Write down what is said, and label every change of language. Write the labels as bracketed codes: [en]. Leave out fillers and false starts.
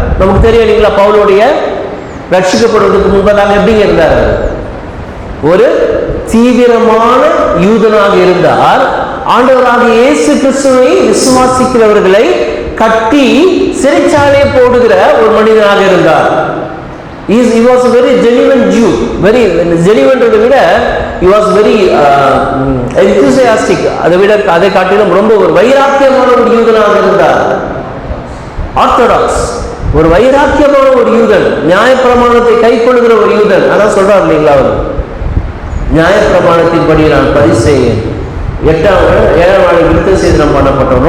[ta] நமக்கு தெரியும் இல்லைங்களா, பவுலுடைய ரட்சிக்கப்படுவதற்கு முன்பதாக எப்படி இருந்தார்? ஒரு தீவிரமான யூதனாக இருந்தார். ஆண்டவராக இயேசு கிறிஸ்துவை விசுவாசிக்கிறவர்களை கட்டி சிறைச்சாலை போடுகிற ஒரு மனிதனாக இருந்தார். [en] He was a very genuine Jew. Very genuine to the விட he was very enthusiastic. [ta] அதை காட்டிலும் ரொம்ப ஒரு வைராக்கியமான ஒரு யூதனாக இருந்தார். ஆர்த்தடாக்ஸ், ஒரு வைராக்கியமான ஒரு யூதன், நியாயப்பிரமாணத்தை கை கொள்ளுகிற ஒரு யூதன். அதான் சொல்றார் இல்லைங்களா, அவர் நியாயப்பிரமாணத்தின்படி நான் பரிசேயன், 7ஆம் நாள் விருத்த சேதனம் பண்ணப்பட்டோம்.